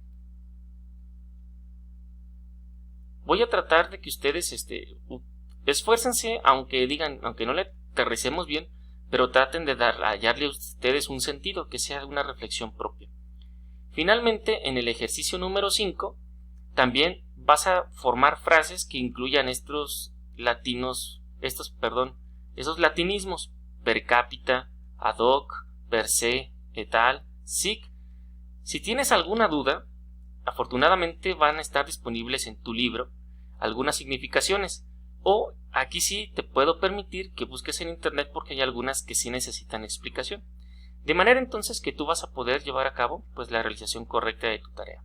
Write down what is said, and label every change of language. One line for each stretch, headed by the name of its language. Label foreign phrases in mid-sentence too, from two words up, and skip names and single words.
Spanish: Voy a tratar de que ustedes esfuércense, aunque no le aterricemos bien, pero traten de hallarle a ustedes un sentido, que sea una reflexión propia. Finalmente, en el ejercicio número 5, también vas a formar frases que incluyan esos latinismos:
Latin: per cápita, ad hoc, per se, et al,
Spanish: sic. Si tienes alguna duda, afortunadamente van a estar disponibles en tu libro algunas significaciones, o aquí sí te puedo permitir que busques en internet porque hay algunas que sí necesitan explicación, de manera entonces que tú vas a poder llevar a cabo pues la realización correcta de tu tarea.